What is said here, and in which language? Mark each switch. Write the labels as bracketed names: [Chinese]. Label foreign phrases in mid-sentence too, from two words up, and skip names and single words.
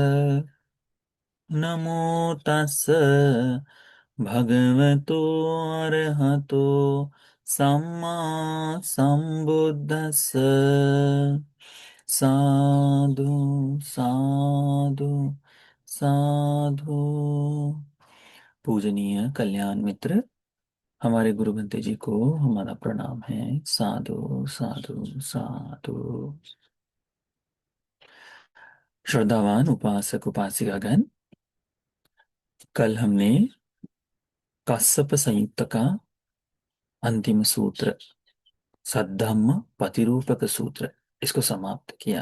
[Pali] नमो तस् भगवतो अरहतो सम्मा संबुद्धस्स। साधु साधु साधु। [Hindi] पूजनीय कल्याण मित्र, हमारे गुरु बंते जी को हमारा प्रणाम है। [Pali] साधु साधु साधु। [Hindi] श्रद्धावान उपासक उपासिकागण, कल हमने काश्यप संयुक्त का अंतिम सूत्र सद्धम्म प्रतिरूपक सूत्र, इसको समाप्त किया।